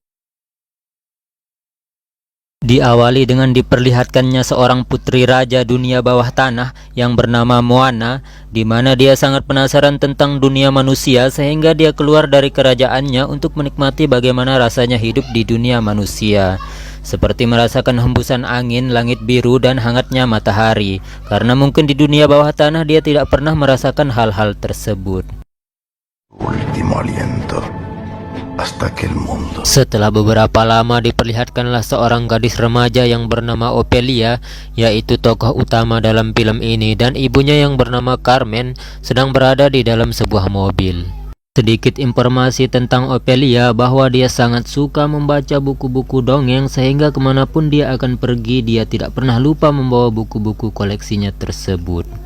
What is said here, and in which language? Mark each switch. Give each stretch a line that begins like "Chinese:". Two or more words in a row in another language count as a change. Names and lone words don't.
Indonesian: Diawali dengan diperlihatkannya seorang putri raja dunia bawah tanah yang bernama Moana, di mana dia sangat penasaran tentang dunia manusia sehingga dia keluar dari kerajaannya untuk menikmati bagaimana rasanya hidup di dunia manusia. Seperti merasakan hembusan angin, langit biru, dan hangatnya matahari, karena mungkin di dunia bawah tanah dia tidak pernah merasakan hal-hal tersebut.
Spanish: Último aliento. Hasta que el mundo.
Indonesian: Setelah beberapa lama diperlihatkanlah seorang gadis remaja yang bernama Ophelia, yaitu tokoh utama dalam film ini, dan ibunya yang bernama Carmen sedang berada di dalam sebuah mobil. Sedikit informasi tentang Ophelia bahwa dia sangat suka membaca buku-buku dongeng sehingga kemanapun dia akan pergi dia tidak pernah lupa membawa buku-buku koleksinya tersebut.